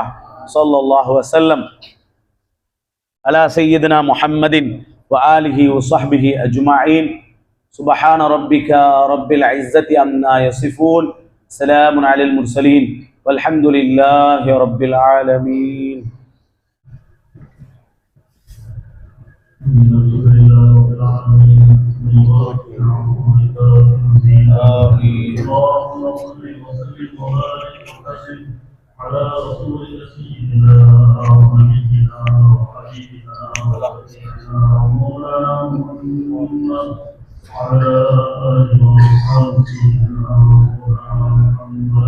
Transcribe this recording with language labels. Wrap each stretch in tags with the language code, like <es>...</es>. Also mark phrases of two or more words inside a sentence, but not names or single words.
<ar>صلى الله عليه وسلم على سيدنا محمد و آله و صحبه أجمعين. سبحان ربك رب العزة عما يصفون. سلام على المرسلين والحمد لله رب العالمين. على رسولك سيدنا ونبينا وحبيبنا ومولانا محمد وعلى آله وصحبه سيدنا محمد.</ar>